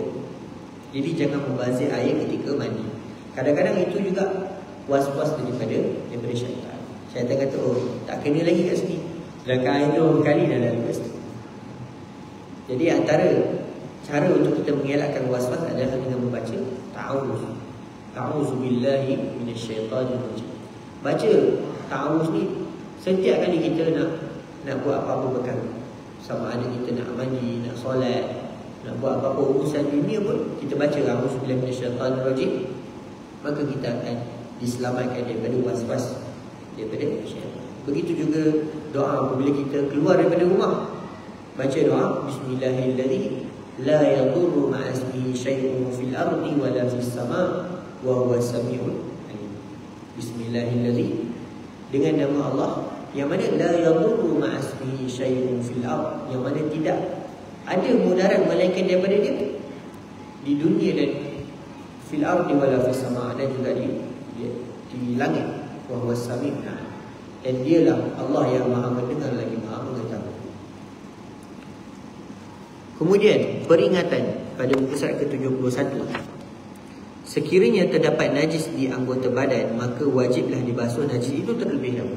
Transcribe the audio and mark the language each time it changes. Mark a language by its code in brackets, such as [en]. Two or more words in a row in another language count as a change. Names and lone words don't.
[ms] Jadi jangan membazir air ketika mandi. Kadang-kadang itu juga was-was daripada syaitan. Syaitan kata, oh tak kena lagi kat sini. Sedangkan air tu berkali dah lalu kat situ. Jadi antara cara untuk kita mengelakkan waswas adalah dengan membaca ta'awuz. [ar] تعوذ بالله من الشيطان الرجيم. [ms] Baca ta'awuz ni setiap kali kita nak buat apa-apa perkara. Sama ada kita nak mandi, nak solat, nak buat apa-apa urusan dunia pun, kita baca ta'awuz [ar] بالله من الشيطان الرجيم, [ms] maka kita akan diselamatkan daripada waswas, daripada syaitan. Begitu juga doa apabila kita keluar daripada rumah. Baca doa [ar] بسم الله الرحمن الرحيم. لا يضر مع اسمه شيء في الأرض ولا في السماء وهو السميع العليم. بسم الله الرحمن الرحيم, [ms] dengan nama Allah yang mana [ar] لا يضر مع اسمه شيء في الأرض, [ms] yang mana tidak ada mudarat melainkan daripada dia di dunia dan [ar] في الأرض ولا في السماء', [ms] dan juga di langit. [ar] وهو السميع العليم, [ms] dan dialah Allah yang maha mendengar lagi maha mengetahui. Kemudian peringatan pada muka surat ke-71. Sekiranya terdapat najis di anggota badan, maka wajiblah dibasuh najis itu terlebih dahulu.